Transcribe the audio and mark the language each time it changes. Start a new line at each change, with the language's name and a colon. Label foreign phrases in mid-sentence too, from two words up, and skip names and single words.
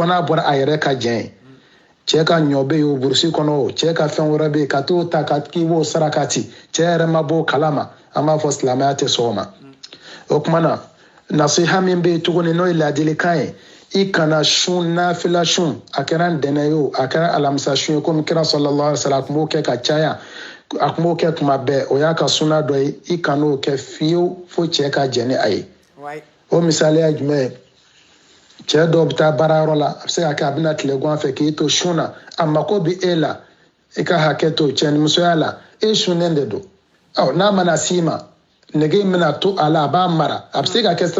Bambara: n'a bɔra a yɛrɛ ka jɛn ye cɛ ka ɲɔ bɛ yen o burusi kɔnɔ o cɛ ka fɛn wɛrɛ bɛ yen ka t'o ta k'i b'o saraka ti cɛ yɛrɛ ma b'o kalama an b'a fɔ silamɛya tɛ sɔn o ma o kumana nasiha min bɛ yen tuguni n'o ye ladilikan ye i kana sun nafila sun a kɛra ntɛnɛn ye o a kɛra alamisa sun ye komi kira
Arabic: صلى الله عليه وسلم
Bambara: a tun b'o kɛ ka caya a tun b'o kɛ tuma bɛɛ o y'a ka suna dɔ ye i kan'o kɛ fiyewu fo cɛ ka jɛn ni a ye o misaliya jumɛn ye cɛ dɔw bɛ taa baarayɔrɔ la a bɛ se ka kɛ a bɛna tile gan fɛ k'i to sun na a mako bɛ e la i ka hakɛ to cɛnimusoya la e sunnen de don n'a mana s'i ma nege bɛna to a la a b'a mara a bɛ se ka kɛ